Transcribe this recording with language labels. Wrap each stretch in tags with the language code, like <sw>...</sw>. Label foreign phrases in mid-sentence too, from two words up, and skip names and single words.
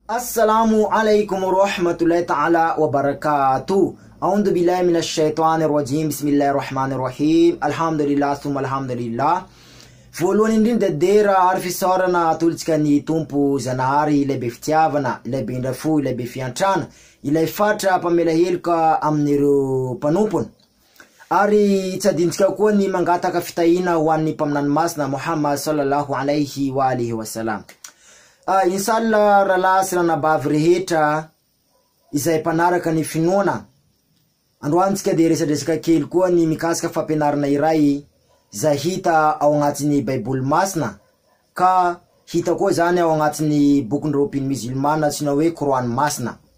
<ar>السلام عليكم ورحمة الله تعالى وبركاته. أعوذ بالله من الشيطان الرجيم. بسم الله الرحمن الرحيم. الحمد لله ثم الحمد لله.</ar> <mg>Voalohany indrindra dera ary fisaorana atolitsika ny tompo Zanahary ilay be fitiavana, ilay be ndrafo, ilay be fiantrana, ilay fatra pamela heloka amin'ireo mpanompony. Ary tsy adintsika koa ny mangataka fitahina ho an'ny mpaminany masina Muhammad</mg> <ar>صلى الله عليه وآله وسلم.</ar> <mg>Inshallah ralasy ranabavy rehetra izay mpanaraka ny finoana. Androantsika de resadresaka kely koa ny mikasika fampianarana iray izay hita ao agnatin'ny Baiboly masina, ka hita koa zany ao agnatin'ny bokindreo musulmana atsina hoe Korany masina.</mg>